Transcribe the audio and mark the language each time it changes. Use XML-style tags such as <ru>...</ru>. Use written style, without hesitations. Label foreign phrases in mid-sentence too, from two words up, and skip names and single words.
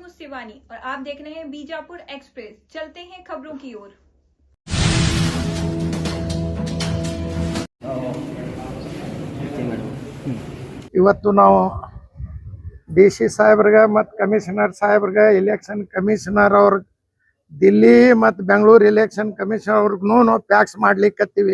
<hi>शिवानी और आप देख रहे हैं बीजापुर एक्सप्रेस। चलते हैं खबरों की ओर।</hi> <kn>ಇವತ್ತು ನಾವು DC ಸಾಹೇಬ್ರಿಗೆ ಮತ್ತು ಕಮಿಷನರ್ ಸಾಹೇಬ್ರಿಗೆ</kn> <en>election commissioner</en> <kn>ಅವ್ರ ದಿಲ್ಲಿ ಮತ್ತು ಬೆಂಗಳೂರು</kn> <en>election commissioner</en> <kn>ಅವ್ರಿಗೂ ನಾವು ಪ್ಯಾಕ್ಸ್ ಮಾಡ್ಲಿಕ್ಕತ್ತೀವಿ.</kn>